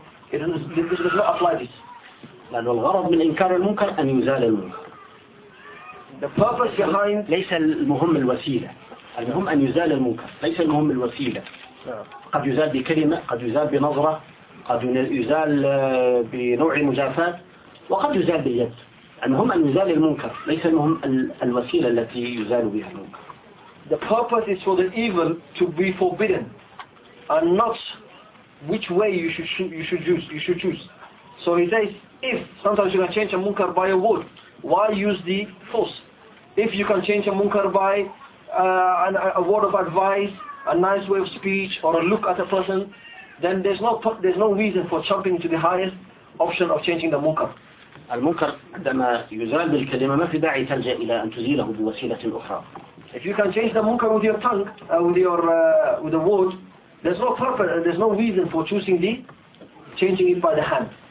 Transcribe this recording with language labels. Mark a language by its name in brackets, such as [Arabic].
[English] This does not apply this. [Arabic] لأن الغرض من إنكار المنكر أن يزال المنكر. [English] The purpose behind [Arabic] ليس المهم الوسيلة. المهم أن يزال المنكر. ليس المهم الوسيلة. قد يزال بكلمة قد يزال بنظرة قد يزال بنوع المجافاة وقد يزال باليد المهم أن يزال المنكر ليس المهم الوسيلة التي يزال بها المنكر [English] The purpose is for the evil to be forbidden and not which way you should choose So he says if sometimes you can change a munkar by a word why use the force if you can change a munkar by a word of advice a nice way of speech or a look at a person then there's no reason for jumping to the highest option of changing the munkar [Arabic] المنكر عندما يزال بالكلمة ما في داعي تلجأ إلى أن تزيله بوسيلة أخرى [English] if you can change the munkar with your tongue with a word there's no reason for choosing the changing it by the hand